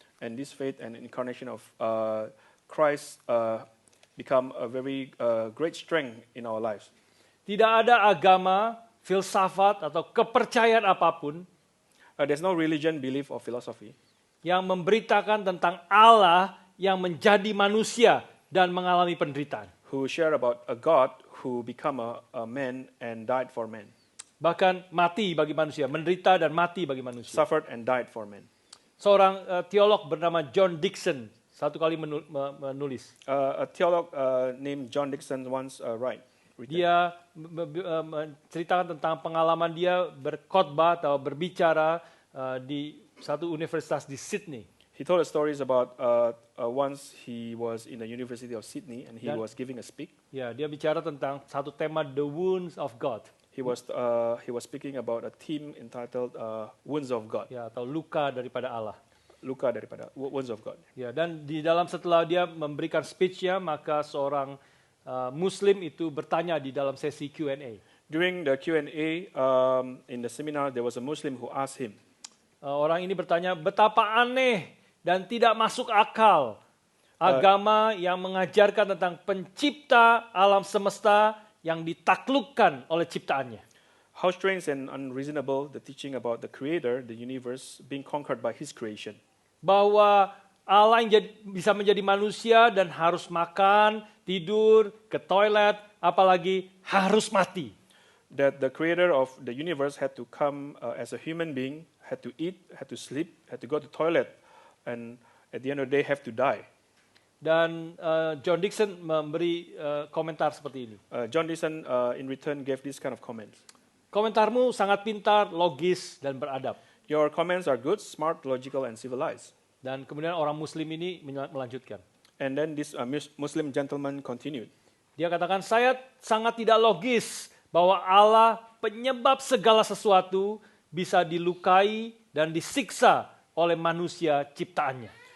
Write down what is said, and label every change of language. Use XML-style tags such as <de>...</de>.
<en>And this faith and incarnation of Christ become a very great strength in our lives.</en> <id>Tidak ada agama, filsafat, atau kepercayaan apapun</id> <en>There's no religion, belief, or philosophy</en> <id>yang memberitakan tentang Allah yang menjadi manusia dan mengalami penderitaan.</id> <en>who share about a God who become a man and died for men,</en> <id>Bahkan mati bagi manusia, menderita dan mati bagi manusia.</id> <en>suffered and died for men.</en> <id>Seorang teolog bernama John Dickson satu kali menulis.</id> <en>A theologue named John Dickson once written.</en> <id>Dia menceritakan tentang pengalaman dia berkhotbah atau berbicara di satu universitas di Sydney.</id> <en>He told us stories about once he was in the University of Sydney and he was giving a speak.</en> <id>Ya, dia bicara tentang satu tema</id> <en>The Wounds of God. He was speaking about a theme entitled Wounds of God.</en> <id>Ya, atau luka daripada Allah. Luka daripada</id> <en>Wounds of God.</en> <id>Ya, dan di dalam setelah dia memberikan speech-nya, maka seorang Muslim itu bertanya di dalam sesi Q&A.</id> <en>During the Q&A in the seminar, there was a Muslim who asked him,</en> <id>Orang ini bertanya, betapa aneh dan tidak masuk akal agama yang mengajarkan tentang pencipta alam semesta yang ditaklukkan oleh ciptaannya.</id> <en>how strange and unreasonable the teaching about the Creator, the universe, being conquered by His creation.</en> <id>Bahwa Allah yang bisa menjadi manusia dan harus makan, tidur, ke toilet, apalagi harus mati.</id> <en>That the Creator of the universe had to come as a human being, had to eat, had to sleep, had to go to toilet, and at the end of the day have to die.</en> <id>Dan John Dickson memberi komentar seperti ini.</id> <en>John Dickson in return gave this kind of comments.</en> <id>Komentarmu sangat pintar, logis, dan beradab.</id> <en>Your comments are good, smart, logical, and civilized.</en> <id>Dan kemudian orang Muslim ini melanjutkan.</id> <en>And then this Muslim gentleman continued.</en> <id>Dia katakan, saya sangat tidak logis bahwa Allah penyebab segala sesuatu bisa dilukai dan disiksa oleh manusia ciptaannya.</id>